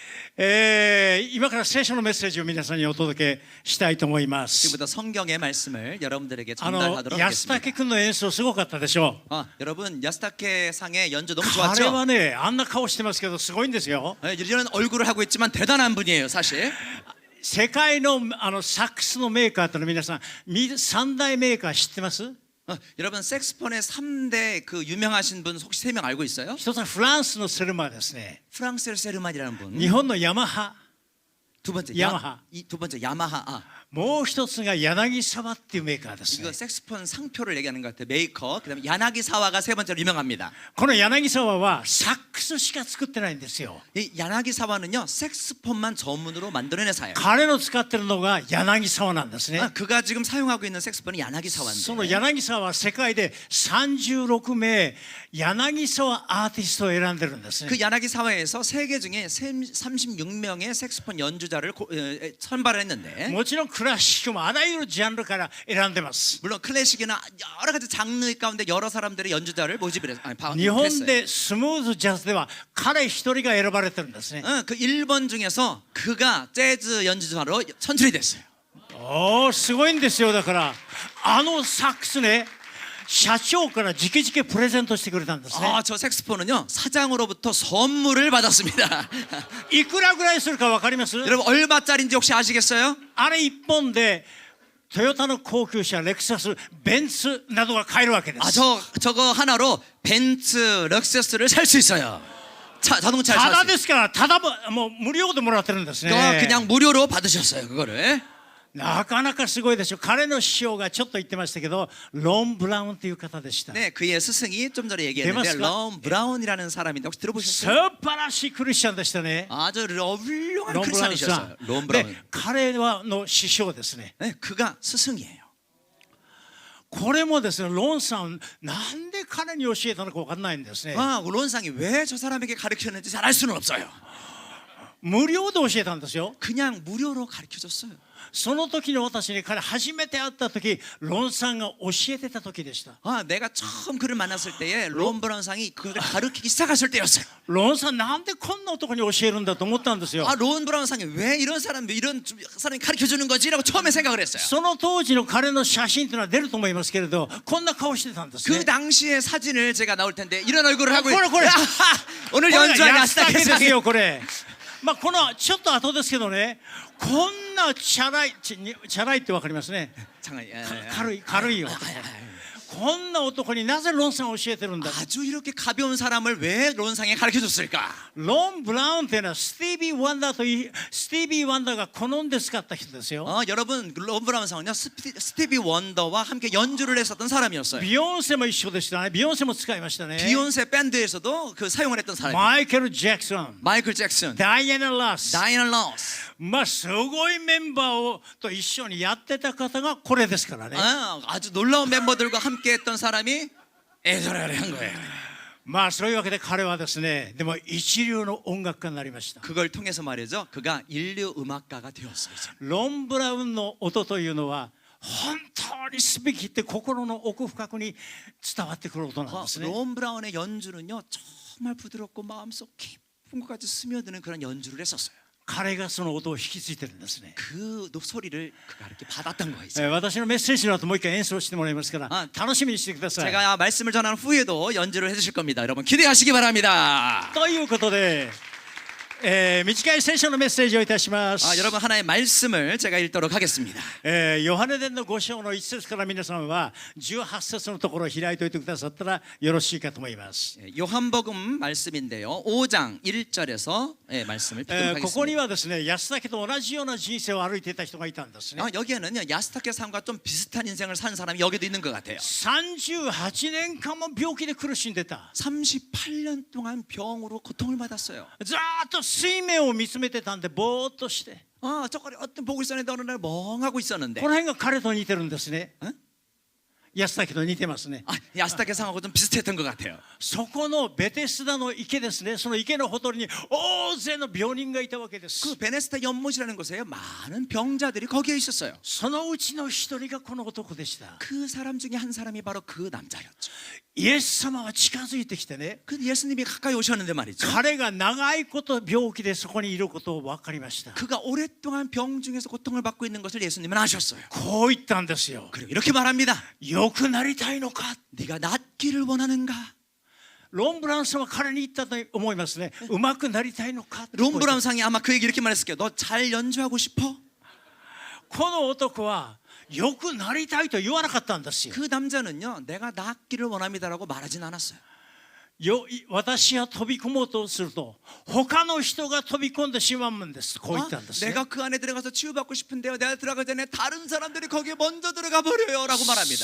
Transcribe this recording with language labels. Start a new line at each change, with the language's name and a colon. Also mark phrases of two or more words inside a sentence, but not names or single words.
Japanese: 今から聖書のメッセージを皆さんにお届けしたいと思います。
Korean: 지금부터 성경의 말씀을 여러분들에게 전달하도록 하겠습니다.
Japanese: 安武君の演奏すごかったでしょう。
Korean: 여러분 야스타케 상의 연주 너무
Japanese: 彼
Korean: 좋았죠?
Japanese: はね、あんな顔してますけどすごいんですよ。
Korean: 이런 얼굴을 하고 있지만 대단한 분이에요, 사실.
Japanese: 世界のサックスのメーカーというのは皆さん三大メーカー知ってます？
Korean: 여러분 색스폰의 3대 그 유명하신 분 혹시 3명 알고 있어요?
Japanese: 一つはフランスのセルマーですね。
Korean: 프랑스의 세르만이라는 분.
Japanese: 日本のヤマハ。
Korean: 두 번째 야마하. 두 번째 야마하.
Japanese: もう一つが柳沢っていうメーカーですね。
Korean: 이거 색스폰 상표를 얘기하는 것 같아요. 메이커. 그다음에 야나기사와가 세 번째로 유명합니다.
Japanese: この柳沢はサックスしか作ってないんですよ。
Korean: 이 야나기사와는요 색스폰만 전문으로 만드는 회사예요.
Japanese: 彼の使ってるのが柳沢なんですね。
Korean: 그가 지금 사용하고 있는 색스폰이
Japanese: その
Korean: 야나기사와인데
Japanese: 柳沢は世界で36名柳沢アーティストを選んでるんですね。
Korean: 그 야나기사와에서 세계 중에 36명의 색스폰 연주자를 선발했는데
Japanese: もちろんクラシックもあらゆるジャンルから選んでます。
Korean: 물론 클래식이나 여러 가지 장르 가운데 여러 사람들의 연주자를 모집을 했어요.
Japanese: 日本でスムーズジャズでは彼一人が選ばれてるんですね。
Korean: 그 1번 중에서 그가 재즈 연주자로 선출이 됐어요.
Japanese: すごいんですよ。だからサックスね、社長から直々プレゼントしてくれたんですね。
Korean: 저 색스폰은요 사장으로부터 선물을 받았습니다.
Japanese: いくらぐらいするか分かります？
Korean: 여러분 얼마짜리인지 혹시 아시겠어요?
Japanese: あれ一本でトヨタの高級車レクサス、ベンツなどが買えるわけです。
Korean: 저거 하나로 벤츠, 럭서스를 살 수 있어요. 자동차를
Japanese: た
Korean: 살
Japanese: だ
Korean: 수
Japanese: ですから、ただもう無料でもらってるんですね。
Korean: 있어요. 그냥 무료로 받으셨어요, 그거를.
Japanese: なかなかすごいでしょ。彼の師匠がちょっと言ってましたけど、ロン・ブラウンという方でした。
Korean: 네, 그의 스승이 좀 전에 얘기했는데 대마스가? 럼 브라운이라는 사람인데 혹시
Japanese: 素
Korean: 들어보셨어요?
Japanese: 晴らしいクリスチャンでしたね。
Korean: 아주 훌륭한
Japanese: ロン・ブラウンさ
Korean: 크리스찬이셨어요. 럼
Japanese: ん。
Korean: 브라운.
Japanese: で、彼はの師匠ですね。
Korean: 네, 그가 스승이에요.
Japanese: これもですね、ロンさんなんで彼に教えたのか分かんないんですね。
Korean: 론상이 왜 저 사람에게 가르쳤는지 잘 알 수는 없어요.
Japanese: 無料で教えたんですよ。
Korean: 그냥 무료로 가르쳐줬어요.
Japanese: その時の私に彼初めて会った時、ロンさんが教えてた時でした。
Korean: 내가 처음 그를 만났을 때에 롬 브라운상이 그를 가르치기 시작했을 때였어요.
Japanese: ロンさんなんでこんな男に教えるんだと思ったんですよ。
Korean: 론 브라운상이 왜 이런 사람이 가르쳐주는 거지라고 처음에 생각을 했어요.
Japanese: その当時の彼の写真というのは出ると思いますけれど、こんな顔してたんですね。
Korean: 그 당시의 사진을 제가 나올 텐데 이런 얼굴을 하고 그래. 야하! 오늘 연주한 야스타케
Japanese: です
Korean: 상이
Japanese: よこれ。このちょっと後ですけどね、こんなチャラいってわかりますね。軽いよ。こんな男になぜロンさんを教えてるんだ。
Korean: 아주 이렇게 가벼운 사람을 왜 론상에 가르쳐줬을까?
Japanese: ロン・ブラウンというのはスティービー・ワンダーが好んで使った人ですよ。
Korean: 여러분 롬 브라운상은요 스티비 원더와 함께 연주를 했었던 사람이었어요.
Japanese: ビヨンセも一緒でしたね。ビヨンセも使いましたね。
Korean: 비욘세 밴드에서도 그 사용을 했던 사람이에요.
Japanese: マイケル・ジャクソン、
Korean: 마이클 잭슨,
Japanese: ダイアナ・ラス、
Korean: 다이애나 러스.
Japanese: すごいメンバーと一緒にやってた方がこれですからね。
Korean: 아주 놀라운 멤버들과 함께했던 사람이 에드라를 한 거예요.
Japanese: そういうわけで彼はですね、でも一流の音楽家になりました。
Korean: 그걸 통해서 말이죠. 그가 인류 음악가가 되었어요.
Japanese: ロン・ブラウンの音というのは本当にすべきって心の奥深くに伝わってくる音なんですね。
Korean: 롬 브라운의 연주는요 정말 부드럽고 마음속 깊은 곳까지 스며드는 그런 연주를 했었어요.
Japanese: 彼がその音を引き継いでるんですね。
Korean: 그 소리를 그가 이렇게 받았던 거예요.
Japanese: 私のメッセージの後もう一回演奏してもらいますから楽しみにしてください。
Korean: 제가 말씀을 전하는 후에도 연주를 해주실 겁니다. 여러분 기대하시기 바랍니다.
Japanese: ということで、短い聖書のメッセージをいたします。
Korean: 여러분 하나의 말씀을 제가 읽도록 하겠습니다.
Japanese: ヨハネ伝の5章の1節から皆さんは18節のところを開いておいてくださったらよろしいかと思います。
Korean: 요한복음 말씀인데요. 5장 1절에서 말씀을 읽도록
Japanese: ここに
Korean: 하겠습니다.
Japanese: はですね、安武と同じような人生を歩いていた人がいたんですね。
Korean: 여기에는요 야스타케 삶과 좀 비슷한 인생을 산 사람이 여기도 있는 것 같아요.
Japanese: 38 年間も病気で苦しんでた。
Korean: 38년 동안 병으로 고통을 받았어요.
Japanese: ずーっと水面を見つめてたんでぼーっとして、
Korean: 저거를 어떤 보고 있었는데 어느 날 멍하고 있었는데
Japanese: この辺が彼と似てるんですね。安武と似てますね。
Korean: 야스타케 상하고 좀 비슷했던 것 같아요.
Japanese: そこのベテスダの池ですね。その池のほとりに大勢の病人がいたわけです。
Korean: 그 베네스타 연못이라는 곳에 많은 병자들이 거기에 있었어요.
Japanese: そのうちの一人がこの男でした。
Korean: 그 사람 중에 한 사람이 바로 그 남자였죠.
Japanese: イエス様が近づいてきてね、
Korean: 그 예수님이 가까이 오셨는데 말이죠.
Japanese: 彼が長いこと病気でそこにいることを分かりました。
Korean: 그가 오랫동안 병 중에서 고통을 받고 있는 것을 예수님은 아셨어요.
Japanese: こう言ったんですよ。
Korean: 그리고 이렇게 말합니다.
Japanese: 良くなりたいのか。
Korean: 네가 낫기를 원하는가?
Japanese: ロンブランさんは彼に言ったと思いますね。うまくなりたいのか。
Korean: 롬브람상이 아마 그 얘기 이렇게 말했을 거예요. 너 잘 연주하고 싶어?
Japanese: この男は良くなりたいと言わなかったんですよ。
Korean: 그 남자는요, 내가 낫기를 원합니다라고 말하진 않았어요.
Japanese: 私が飛び込もうとすると他の人が飛び込んでしまうんです。こう言ったんですね。
Korean: 내가 그 안에 들어가서 치유받고 싶은데요, 내가 들어가기 전에 다른 사람들이 거기에 먼저 들어가 버려요라고 말합니다.